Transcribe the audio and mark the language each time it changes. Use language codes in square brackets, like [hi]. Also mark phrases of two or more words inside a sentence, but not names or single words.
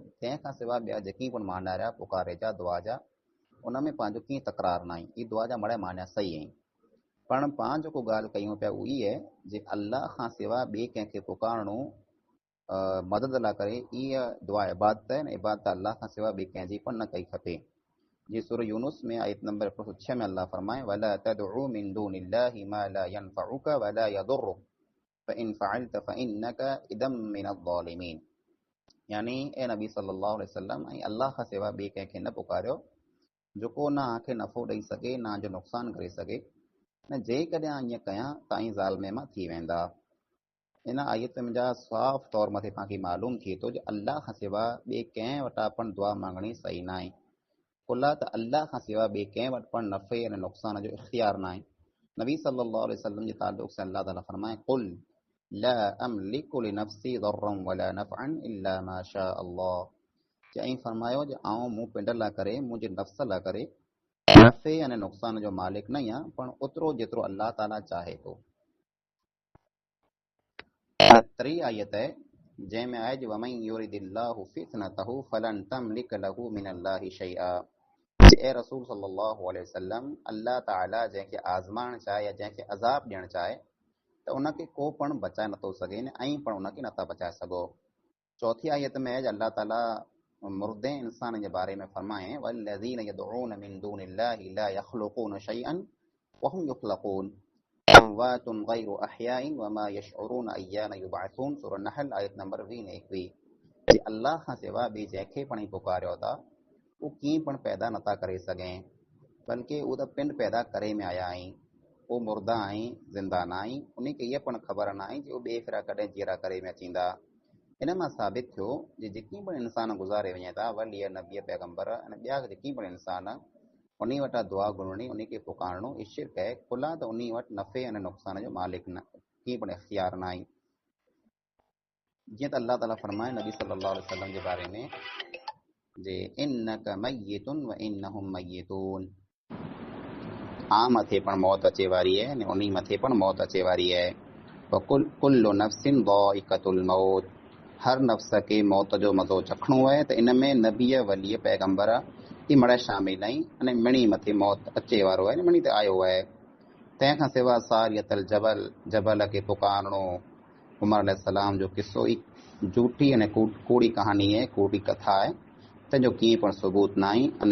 [sd] तंहिंखां सवाइ ॿिया जेकी पण माना रहिया पुकारे जा दुआ जा, उन में पंहिंजो कीअं तकरार न आई, ई दुआ जा मड़ा माना सही आहिनि। पण पाण जेको ॻाल्हि कयूं पिया उहा ई आहे जे अल्लाह खां सवाइ ॿिए कंहिंखे पुकारणो मदद लाइ करे, इहा दुआ इबादत आहे, इबादत अल्लाह खां सवाइ ॿिए कंहिंजी पण न कई खपे। जी सूरह यूनुस में आयत नंबर 106 में अल्लाह फरमाए [ar] ولا تدع من دون الله ما لا ينفعك ولا يضرك فإن فعلت فإنك إذا من الظالمين, [sd] यानी ए नबी [ar] صلى الله عليه وسلم [sd] ऐं अल्लाह खां सवाइ ॿिए कंहिंखे न पुकारियो जेको न आंखे नफ़ो ॾेई सघे न जो नुक़सान करे सघे, न जेकॾहिं ईअं कयां त ऐं ज़ालिमे मां थी वेंदा। इन आयत में जा साफ़ तौर मथे तव्हांखे मालूम थिए थो जो अल्लाह खां सवाइ ॿिए कंहिं वटां पण दुआ मांगणी सही न आहे। कुला त अल्लाह खां सवाइ ॿिए कंहिं वटि पण नफ़े ऐं नुक़सान जो इख़्तियार न आहे। नबी [ar] صلى الله عليه وسلم [sd] जे ताल्लुक़ से अल्लाह ताला फरमाए [ar] قل لا أملك لنفسي ضرا ولا نفعا إلا ما شاء الله, [sd] चई फरमायो जो मूं पिंड लाइ करे, मुंहिंजे नफ़्स लाइ करे नफ़े ऐं नुक़सान जो मालिक न आहियां, पण ओतिरो जेतिरो अल्लाह ताला चाहे थो। टी आयत है जंहिंमें आहे जो [ar] ومن يرد الله فتنته فلن تملك له من الله شيئا, [sd] ए रसूल [ar] صلى الله عليه وسلم [sd] अल्लाह ताला जंहिंखे आज़माइण चाहे या जंहिंखे अज़ाब ॾियणु चाहे त उनखे को पण बचाए नथो सघे न ऐं पण उनखे नथा बचाए सघो। चौथी आयत में है अल्लाह ताला मुर्दे इंसान जे बारे में फरमाए [ar] والذين يدعون من دون الله لا يخلقون شيئا وهم يخلقون أموات غير أحياء وما يشعرون أيان يبعثون, [sd] सूरह नहल आयत नंबर 21। जे अल्लाह खां सवाइ ॿिए जंहिंखे पण पुकारियो था उहो कीअं पण पैदा नथा करे सघे, बल्कि उहो त पिंड पैदा करे में आया आहिनि, उहो मुर्दा आहिनि, ज़िंदा न आहिनि, उनखे इहा पण ख़बर न आहे जो ॿिए फिरा कॾहिं जीअरा करे में अचींदा। इन मां साबित थियो जे जेकी पण इंसान गुज़ारे वञे था, वली नबी पैगंबर ऐं ॿिया जेकी पण इंसान, उन वटां दुआ घुरणी, उनखे पुकारणो ई शिरक आहे। खुला त उन वटि नफ़े ऐं नुक़सान जो मालिक न कीअं पण इख़्तियार न आहे। जीअं त अल्लाह ताला फरमाए नबी [ar] صلى الله عليه وسلم [sd] जे बारे में जे [ar] إنك ميت وإنهم ميتون, [sd] मथे पण मौत अचे वारी आहे ने उन मथे पण मौत अचे वारी आहे। [ar] كل نفس ذائقة الموت, [sd] हर नफ़्स खे मौत जो मज़ो चखणो आहे। त इन में नबीअ वलीअ पैगंबर ई मड़ा शामिल आहिनि, अने मिणी मथे मौत अचे वारो आहे, मिणी ते आयो आहे। तंहिंखां सवाइ सारियतल जबल, जबल खे पुकारणो, उमर अलैहिस्सलाम जो किस्सो ई झूठी अने कूड़ी कहानी आहे, कूड़ी कथा आहे, तंहिंजो कीअं पण सबूत न आहे।